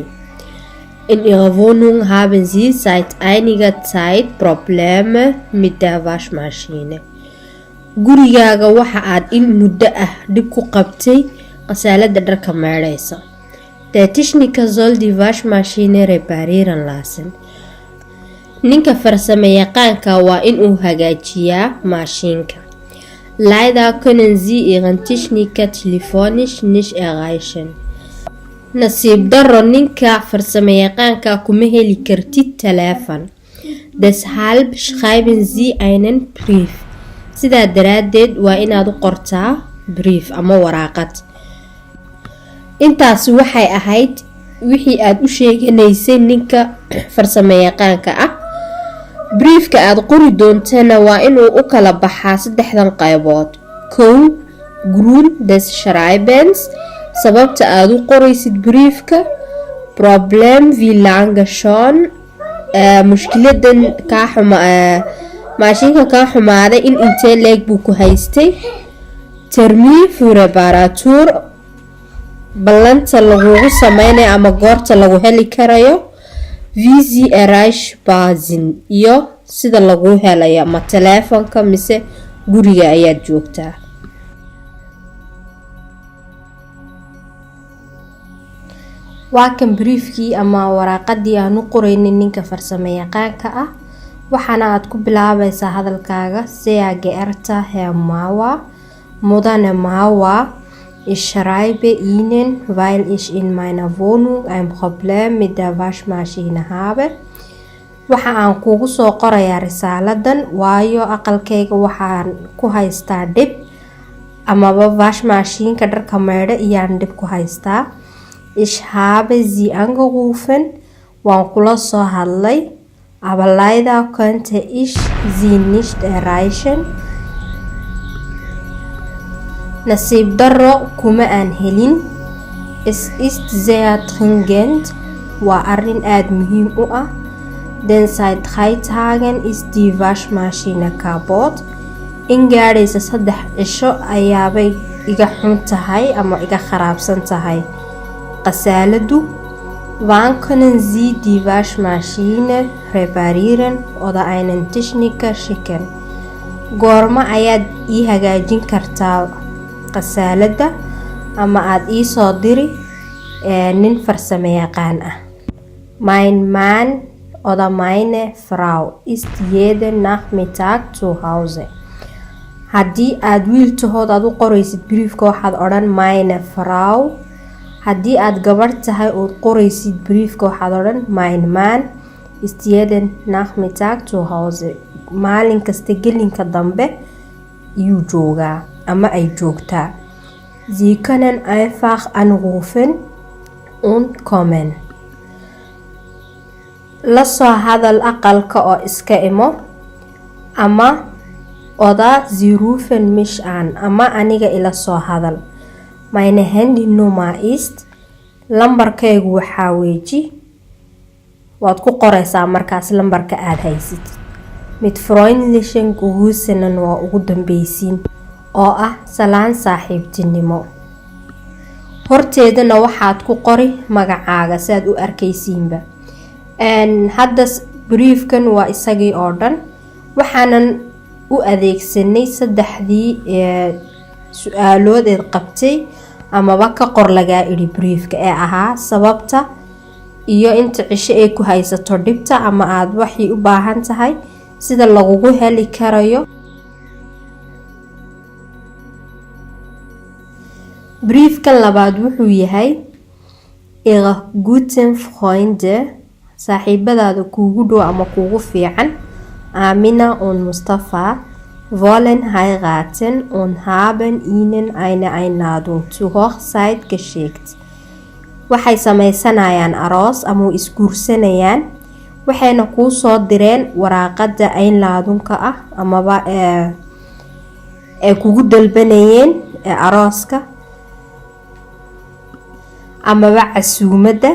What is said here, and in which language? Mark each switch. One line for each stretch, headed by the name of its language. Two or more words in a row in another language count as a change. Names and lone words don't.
German: In ihrer Wohnung haben Sie seit einiger Zeit Probleme mit der Waschmaschine.
Somali: Gurigaaga waxa aad in muddo ah dib ku qabtay qasaalada dharka maydhaysa.
German: Der Techniker soll die Waschmaschine reparieren lassen.
Somali: Ninka farsamayaqaanka waa in uu hagaajiyaa maashinka.
German: Leider können Sie Ihren Techniker telefonisch nicht erreichen.
Somali: Nasiib daro ninka farsamayaqaanka kuma heli kartid teleefon.
German: Deshalb schreiben Sie einen Brief.
Somali: Sidaa daraadeed waa inaad u qortaa brief ama waraaqad. Intaas waxay ahayd wixii aad u sheeganaysay ninka farsamayaqaanka ah. briefka aad qori doontana waa inuu u kala baxaa 3 qaybood. 1.
German: Grund des Schreibens,
Somali: sababta aad u qoraysid briefka.
German: Problem wie lange schon,
Somali: mushkiladan maashinka kaa xumaaday in intee leeg buu ku haystay.
German: Termin für Reparatur,
Somali: ballanta lagugu sameynayo ama goorta lagu heli karayo.
German: Wie Sie erreichbar sind,
Somali: iyo sida lagu helayo ma teleefonka mise guriga ayaad joogtaa. Waa kan briefkii ama waraaqadii aan u qoraynay ninka farsamayaqaanka ah. Waxaana aad ku bilaabaysaa hadalkaaga.
German: Sehr geehrter Herr Mauer, Mudane Mauer, ich schreibe Ihnen, weil ich in meiner Wohnung ein Problem mit der Waschmaschine habe.
Somali: Waxa aan kugu soo qorayaa risaaladan waayo aqalkayga waxaan ku haystaa dhib amaba waschmaschineka dharka maydha iyaan dhib ku haystaa.
German: Ich habe Sie angerufen,
Somali: waan kula soo hadlay,
German: aber leider konnte ich Sie nicht erreichen.
Somali: Nasiib daro kuma aan helin.
German: Es ist sehr dringend,
Somali: waa arrin aad muhiim u ah.
German: Denn seit 3 Tagen ist die Waschmaschine kaputt.
Somali: In gaadhaysa 3 cisho ayaabay iga xun tahay ama iga kharaabsan tahay qasaaladu.
German: Wann können Sie die Waschmaschine reparieren oder einen Techniker schicken?
Somali: Goorma ayaad ii hagaajin kartaa qasaalada ama aad ii soo diri nin farsamayaqaan ah.
German: Mein Mann oder meine Frau ist jeden Nachmittag zu Hause.
Somali: Haddii aad wiil tahood aad u qoraysid briefka waxaad odhan
German: meine Frau.
Somali: Haddii aad gabar tahay ood qoraysid briefka waxaad odhan
German: mein Mann ist jeden Nachmittag zu Hause.
Somali: Maalin kasta gelinka dambe iyuu joogaa ama ay joogtaa.
German: Sie können einfach anrufen und kommen.
Somali: La soo hadal aqalka oo iska imo ama
German: oder Sie rufen mich an
Somali: ama aniga ila soo hadal.
German: Meine Handynummer ist,
Somali: lambarkaygu waxaa weeji, waad ku qoraysaa markaas lambarka aad haysid.
German: Mit freundlichen Grüßen
Somali: waa ugu dambeysiin oo ah salaan saaxiibtinimo. Horteedana waxaad ku qori magacaaga si aad u arkaysiinba. Hadda briefkan waa isagii oo dhan. waxaanan u adeegsanay saddexdii su-aalood eed qabtay amaba ka qor lagaa idhi briefka ee ahaa sababta iyo inta cisho ay ku haysato dhibta ama aad waxay u baahan tahay, sida lagugu heli karayo. briefkan labaad wuxuu yahay
German: ihre guten Freunde,
Somali: saaxiibadaada kuugu dhow ama kuugu fiican,
German: Amina und Mustafa, wollen heiraten und haben ihnen eine Einladung zur Hochzeit geschickt.
Somali: waxay sameysanayaan aroos ama isguursanayaan, waxayna kuu soo direen waraaqada Einladungka ah amaba ee kugu dalbanayeen arooska amaba casuumada.